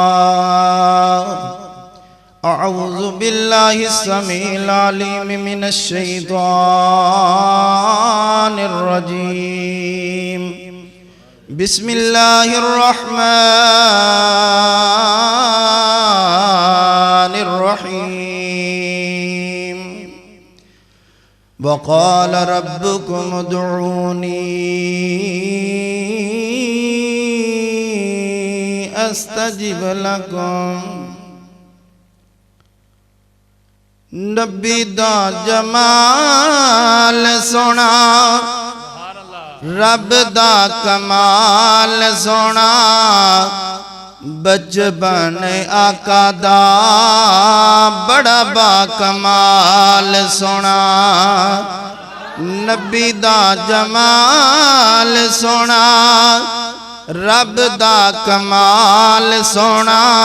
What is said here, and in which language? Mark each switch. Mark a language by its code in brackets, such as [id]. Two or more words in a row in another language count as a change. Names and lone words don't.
[ar] اعوذ باللہ السمیع العلیم من الشیطان الرجیم، بسم اللہ الرحمن الرحیم، وقال ربكم ادعوني استجب لكم۔ [pa] نبی دا جمال سونا، رب دا کمال سونا، بچپن آقا دا بڑا با کمال سونا، نبی دا جمال سونا، رب دا کمال سونا،